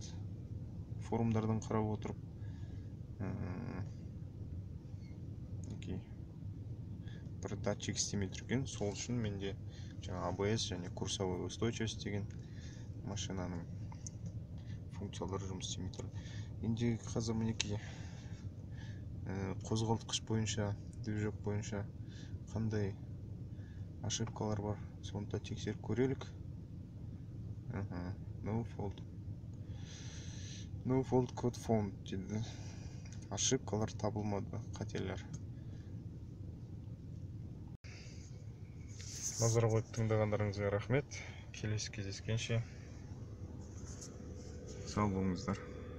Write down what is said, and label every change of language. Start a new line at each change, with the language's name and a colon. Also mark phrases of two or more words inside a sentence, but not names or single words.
Kazakh: Форумдардан қарап отырып бір датчик істемей тұрген, сол үшін менде жаңа ABS және
Russian: курсовой устойчивость
Kazakh: деген машинаның функциялары жұмыс істемей тұр. Енді қазір мінекей қозғалтқыш бойынша, движок бойынша қандай ошибкалар бар, соны да тексеріп көрелік.
English: No fault code found деді.
Kazakh: Ошибкалар табылмады, қателер. Назар қойып тыңдағандарыңызға рахмет. Келесі кездескенше сау болыңыздар.